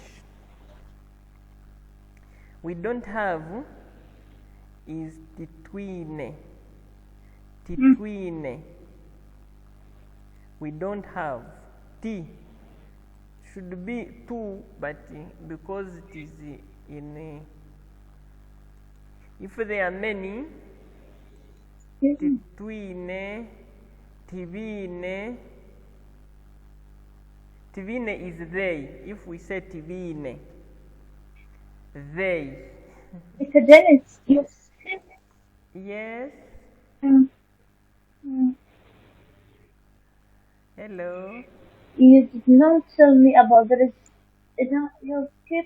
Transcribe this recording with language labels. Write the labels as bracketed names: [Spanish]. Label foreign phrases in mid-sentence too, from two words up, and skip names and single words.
[English] We don't have is titwine. [Nyankole] Titwine. [English] We don't have tea. Should be two, but because it is in if there are many, [Nyankole] titwine, tivine. [English] Tivine is they. If we say tivine, they. It's a Dennis. Yes. Hello. You did not tell me about the you skipped.